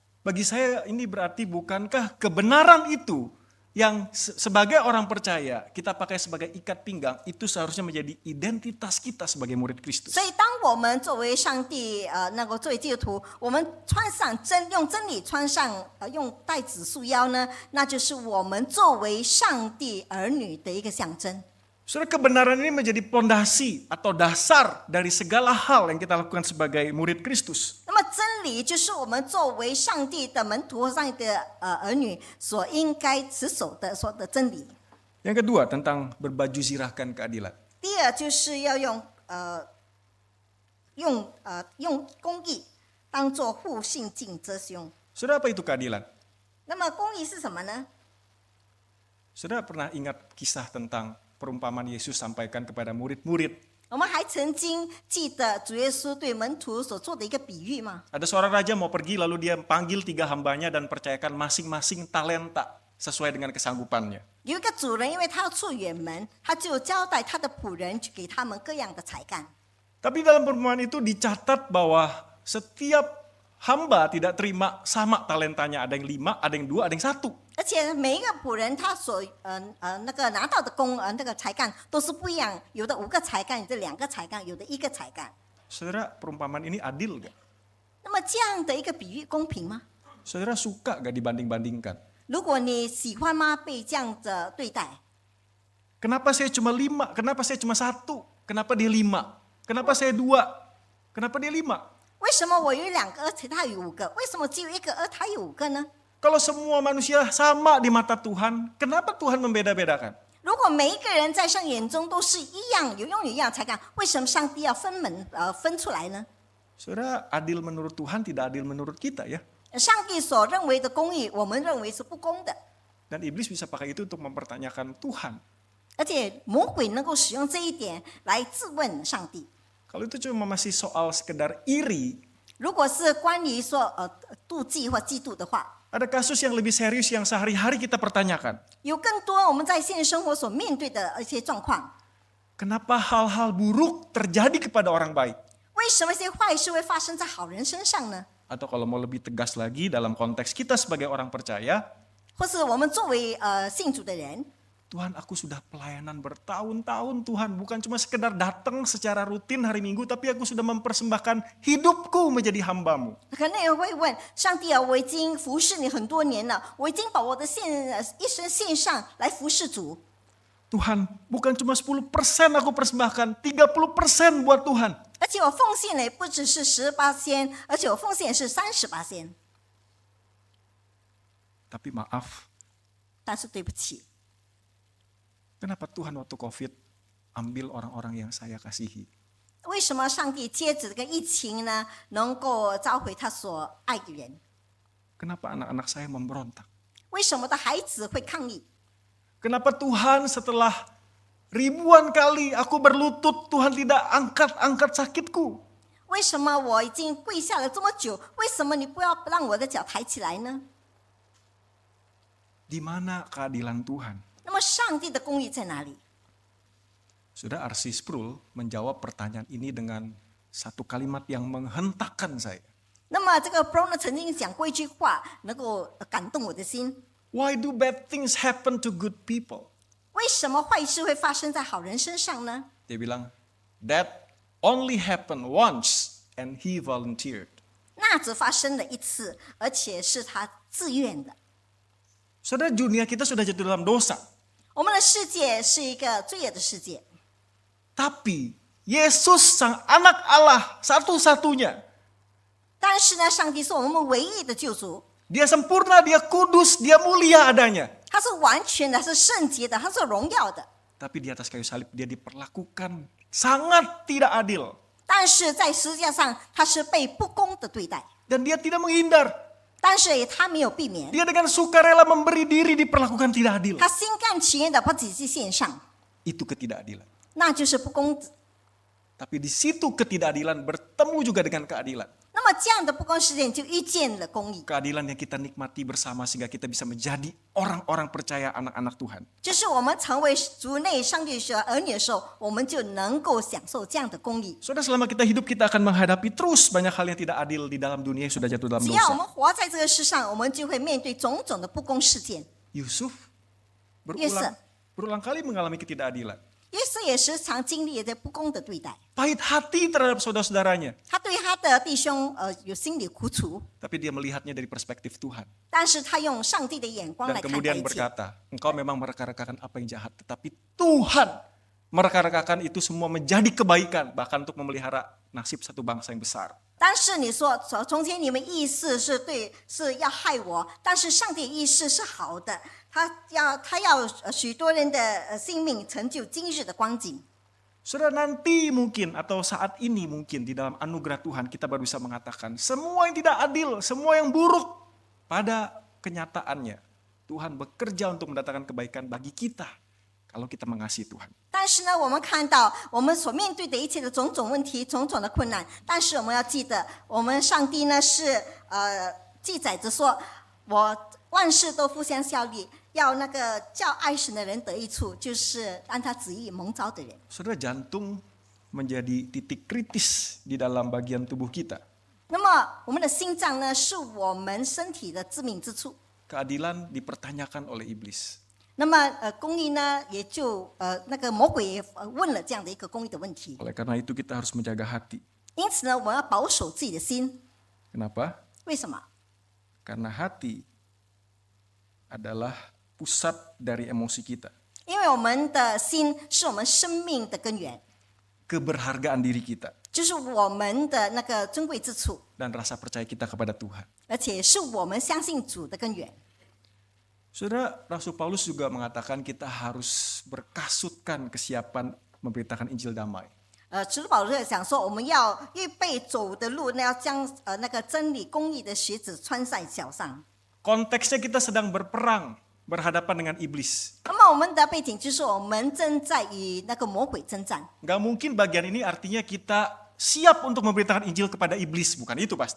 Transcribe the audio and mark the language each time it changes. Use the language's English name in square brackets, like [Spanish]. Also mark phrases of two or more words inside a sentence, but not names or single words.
[Indonesian] Bagi saya ini berarti bukankah kebenaran itu yang sebagai orang percaya kita pakai sebagai ikat pinggang itu seharusnya menjadi identitas kita sebagai murid Kristus. [Chinese] 所以，当我们作为上帝作为基督徒，我们穿上用真理穿上用带子束腰呢，那就是我们作为上帝儿女的一个象征。 [Indonesian] Saudara, kebenaran ini menjadi pondasi atau dasar dari segala hal yang kita lakukan sebagai murid Kristus. [Chinese] 那么，真理就是我们作为上帝的门徒和上帝的儿女所应该持守的说的真理。 [Indonesian] Yang kedua tentang berbaju zirahkan keadilan. [Chinese] 第二就是要用公义当做护心镜遮胸。 [Indonesian] Saudara, apa itu keadilan? [Chinese] 那么，公义是什么呢？ [Indonesian] Saudara pernah ingat kisah tentang perumpamaan Yesus sampaikan kepada murid-murid. [Chinese] 我们还曾经记得主耶稣对门徒所做的一个比喻吗？ [Indonesian] Ada seorang raja mau pergi lalu dia panggil 3 hambanya dan percayakan masing-masing talenta sesuai dengan kesanggupannya. [Chinese] 有一个主人，因为他要出远门，他就交代他的仆人去给他们各样的才干。 [Indonesian] Tapi dalam perumpamaan itu dicatat bahwa setiap hamba tidak terima sama talentanya. Ada yang 5, ada yang 2, ada yang 1. [Chinese] 而且每一个仆人他所拿到的才干都是不一样，有的5个才干，有的2个才干，有的1个才干。 [Indonesian] Saudara, perumpamaan ini adil gak? [Chinese] 那么这样的一个比喻公平吗？ [Indonesian] Saudara suka gak dibanding-bandingkan? [Chinese] 如果你喜欢吗？被这样的对待， [Indonesian] Kenapa saya cuma 5? Kenapa saya cuma 1? Kenapa dia 5? Kenapa saya 2? Kenapa dia 5? [Chinese] 为什么我有2个，而且他有5个？为什么只有1个，而他有5个呢？ [Indonesian] Kalau semua manusia sama di mata Tuhan, kenapa Tuhan membeda-bedakan? [Chinese] 如果每一个人在上眼中都是一样，有用有样才干，为什么上帝要分出来呢？ [Indonesian] Saudara, adil menurut Tuhan tidak adil menurut kita ya. [Chinese] 上帝所认为的公义，我们认为是不公的， [Indonesian] Dan iblis bisa pakai itu untuk mempertanyakan Tuhan. [Chinese] 而且魔鬼能够使用这一点来质问上帝。 [Indonesian] Kalau itu cuma masih soal sekedar iri, [Chinese] 如果是关于说妒忌或嫉妒的话， [Indonesian] ada kasus yang lebih serius yang sehari-hari kita pertanyakan. [Chinese] 有更多我们在现实生活所面对的一些状况。 [Indonesian] Kenapa hal-hal buruk terjadi kepada orang baik? [Chinese] 为什么一些坏事会发生在好人身上呢？ [Indonesian] Atau kalau mau lebih tegas lagi dalam konteks kita sebagai orang percaya, [Chinese] 或是我们作为信主的人， [Indonesian] Tuhan, aku sudah pelayanan bertahun-tahun Tuhan, bukan cuma sekedar datang secara rutin hari Minggu, tapi aku sudah mempersembahkan hidupku menjadi hamba-Mu. [Chinese] 可能也会问上帝啊，我已经服侍你很多年了，我已经把我的一生献上来服侍主。 [Indonesian] Tuhan, bukan cuma 10% aku persembahkan, 30% buat Tuhan. [Chinese] 而且我奉献的也不只是18%，而且我奉献是30%。 [Indonesian] Tapi maaf, [Chinese] 但是对不起， [Indonesian] kenapa Tuhan waktu COVID ambil orang-orang yang saya kasihi? [Chinese] 为什么上帝接着这个疫情呢，能够召回他所爱的人？ [Indonesian] Kenapa anak-anak saya memberontak? [Chinese] 为什么的孩子会抗议？ [Indonesian] Kenapa Tuhan setelah ribuan kali aku berlutut, Tuhan tidak angkat-angkat sakitku? [Chinese] 为什么我已经跪下了这么久，为什么你不让我的脚抬起来呢？ [Indonesian] Di mana keadilan Tuhan? [Chinese] 那么上帝的公义在哪里？ [Indonesian] Sudah R.C. Sproul menjawab pertanyaan ini dengan satu kalimat yang menghentakkan saya. [Chinese] 那么这个 Pro 呢曾经讲过一句话，能够感动我的心。 [English] Why do bad things happen to good people? [Chinese] 为什么坏事会发生在好人身上呢？ [Indonesian] Dia bilang, [English] that only happened once and he volunteered. [Chinese] 那只发生了一次，而且是他自愿的。 [Indonesian] Saudara, dunia kita sudah jatuh dalam dosa. [Chinese] 我们的世界是一个罪恶的世界， [Indonesian] Tapi Yesus sang anak Allah satu-satunya. [Chinese] 但是呢，上帝是我们唯一的救主， [Indonesian] Dia sempurna, dia kudus, dia mulia adanya. [Chinese] 他是完全的，是圣洁的，他是荣耀的。 [Indonesian] Tapi di atas kayu salib dia diperlakukan sangat tidak adil. [Chinese] 但是在十字架上，他是被不公的对待， [Indonesian] Dan dia tidak menghindar. [Chinese] 但是他没有避免， [Indonesian] Dia dengan sukarela memberi diri diperlakukan tidak adil. [Chinese] 他心甘情愿的把自己献上， [Indonesian] Itu ketidakadilan. [Chinese] 那就是不公。 [Indonesian] Tapi di situ ketidakadilan bertemu juga dengan keadilan. [Chinese] 那么这样的不公事件就遇见了公义， [Indonesian] Keadilan yang kita nikmati bersama sehingga kita bisa menjadi orang-orang percaya anak-anak Tuhan. [Chinese] 就是我们成为族内上帝的儿女的时候，我们就能够享受这样的公义。 [Indonesian] Saudara, selama kita hidup kita akan menghadapi terus banyak hal yang tidak adil di dalam dunia yang sudah jatuh dalam [Chinese] 只要我 [Indonesian] dosa. [Chinese] 们活在这个世上，我们就会面对种种的不公事件。 [Indonesian] Yusuf Yusuf. berulang kali mengalami ketidakadilan. [Chinese] 耶稣也时常经历这不公的对待， [Indonesian] Pahit hati terhadap saudara-saudaranya. [Chinese] 他对他的弟兄有心里苦楚， [Indonesian] Tapi dia melihatnya dari perspektif Tuhan. [Chinese] 但是他用上帝的眼光 [Indonesian] Dan [Chinese] 来看待 [Indonesian] kemudian [Chinese] 一切。 [Indonesian] berkata, engkau memang mereka-rekakan apa yang jahat. Tetapi Tuhan mereka-rekakan itu semua menjadi kebaikan. Bahkan untuk memelihara nasib satu bangsa yang besar. [Chinese] 但是你说从前你们意思是对，是要害我，但是上帝意思是好的，他要许多人的性命成就今日的光景。 [Indonesian] Saudara, nanti mungkin atau saat ini mungkin di dalam anugerah Tuhan kita baru bisa mengatakan semua yang tidak adil, semua yang buruk pada kenyataannya Tuhan bekerja untuk mendatangkan kebaikan bagi kita kalau kita mengasihi Tuhan. [Chinese] 但是呢，我们看到我们所面对的一切的种种问题、种种的困难，但是我们要记得，我们上帝呢是记载着说，我万事都互相效力，要那个叫爱神的人得益处，就是按他旨意蒙召的人。 [Indonesian] Saudara, jantung menjadi titik kritis di dalam bagian tubuh kita. [Chinese] 那么我们的心脏呢，是我们身体的致命之处。 [Indonesian] Keadilan dipertanyakan oleh iblis. [Chinese] 那么公义呢，也就那个魔鬼也问了这样的一个公义的问题。 [Indonesian] Oleh karena itu kita harus menjaga hati. [Chinese] 因此呢，我们要保守自己的心。 [Indonesian] Kenapa? [Chinese] 为什么？ [Indonesian] Karena hati adalah pusat dari emosi kita. [Chinese] 因为我们的心是我们生命的根源。 [Indonesian] keberhargaan diri kita [Chinese] 就是我们的那个尊贵之处， [Indonesian] dan rasa percaya kita kepada Tuhan. [Chinese] 而且是我们相信主的根源。 [Indonesian] Saudara, Rasul Paulus juga mengatakan kita harus berkasutkan kesiapan memberitakan Injil damai. [Chinese] 使徒保罗讲说，我们要预备走的路，那要将那个真理公义的鞋子穿在脚上。 [Indonesian] Konteksnya kita sedang berperang, berhadapan dengan iblis. [Chinese] 那么我们的背景就是我们正在与那个魔鬼征战。 [Indonesian] Gak mungkin bagian ini artinya kita siap untuk memberitakan Injil kepada iblis, bukan itu pasti.